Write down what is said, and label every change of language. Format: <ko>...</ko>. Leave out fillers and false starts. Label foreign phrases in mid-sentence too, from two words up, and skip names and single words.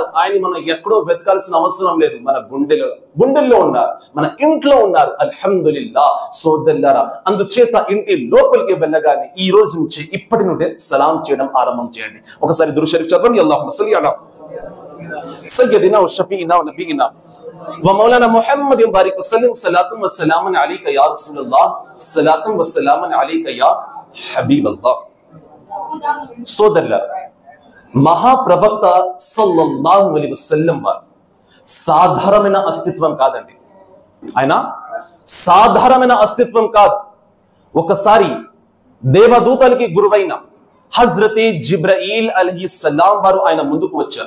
<te>ఆయన మనం ఎక్కడో వెతకాల్సిన అవసరం లేదు, మన గుండెల్లో ఉన్నారు, మన ఇంట్లో ఉన్నారు. అల్హమ్దులిల్లాహ్. సోదరులారా, అందుచేత ఇంటి లోపలికి వెళ్ళగానే ఈ రోజు నుంచి ఇప్పటి నుండే సలాం చేయడం ఆరంభం చేయండి. ఒకసారి దురూద్ షరీఫ్ చదవండి.</te> <ar>اللهم صل على سيدنا وشفيعنا ونبينا ومولانا محمد بارك وسلم صلاة وسلام عليك يا رسول الله صلاة وسلام عليك يا حبيب الله.</ar> <te>సోదరులారా, మహాప్రవక్త</te> <ar>صلى الله عليه وسلم</ar> <te>వారు సాధారణమైన అస్తిత్వం కాదండి. ఆయన సాధారణమైన అస్తిత్వం కాదు. ఒకసారి దేవదూతలకి గురువైన హజ్రతే జిబ్రాయిల్ అలైహిస్సలాం వారు ఆయన ముందుకు వచ్చారు.</te>